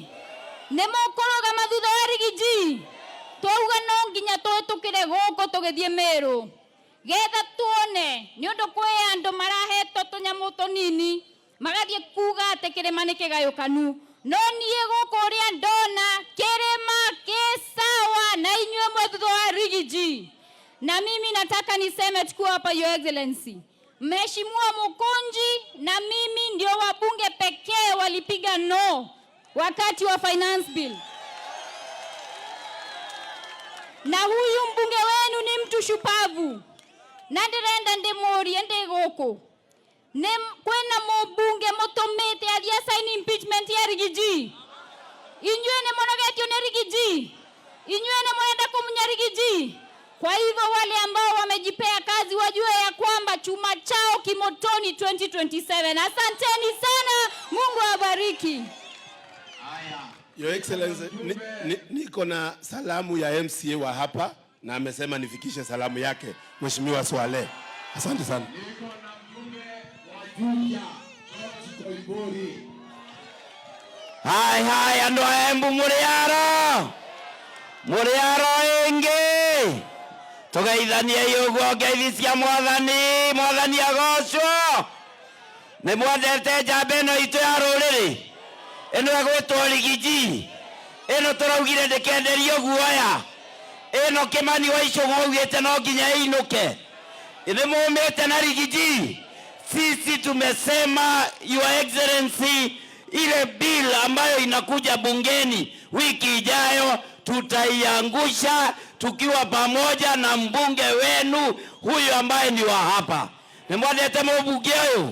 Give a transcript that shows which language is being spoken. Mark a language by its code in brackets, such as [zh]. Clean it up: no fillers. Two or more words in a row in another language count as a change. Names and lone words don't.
[ki] Nĩ mũkũrũgama thutha wa Rigiji? Twauga no nginya tũhĩtũkĩre gũkũ tũgĩthiĩ Meru, getha tuone nĩ ũndũ kwĩ andũ marahetwo tũnyamũ tũnini magathiĩ kuga atĩ kĩrĩma nĩ kĩgayũkanu. No niĩ gũkũ ũrĩa ndona kĩrĩma kĩ sawa na inyuĩ mwĩ thutha wa Rigiji. [sw] Na mimi nataka niseme chukua hapa, [en] Your Excellency, [sw] Mheshimiwa Mukunji na mimi ndio wabunge pekee walipiga no wakati wa [en] finance bill. [sw] Na huyu mbunge wenu ni mtu shupavu. [ki] Na ndirenda ndimurie ndi guku. Kwena mbunge mutumite athia [en] sign impeachment [ki] ya Rigiji. Inyuĩ nĩ mũnogetio nĩ Rigiji. Inyuĩ nĩ mwenda kumunya Rigiji. [sw] Kwa hivyo wale ambao wamejipea kazi wajue ya kwamba chuma chao kimotoni 2027. Asanteni sana, Mungu awabariki. [en] Your Excellency, [sw] niko na salamu ya MCA wa hapa na amesema nifikishe salamu yake Mheshimiwa Swale. Asante sana. Niko na mjumbe wa Juja, Koibori. [ki] Hai andũ a Embu mũrĩaro ĩngĩ tũgeithanie ũguo ngeithi cia mwathani agocwo. Nĩ mwendete njamba ĩno itũ ya rũrĩrĩ ĩno ĩgwĩtwo Rigiji, ĩno tũraugire ndĩkenderio guoya, ĩno Kĩmani wa Icũng'wa augĩte no nginya ĩinũke. Nĩ mũmĩte na Rigiji? [sw] Sisi tumesema [en] Your Excellency, [sw] ile bill ambayo inakuja bungeni wiki ijayo tutaiangusha tukiwa pamoja na mbunge wenu huyu ambaye ni wa hapa. [ki] Nimwendete mbunge huyu?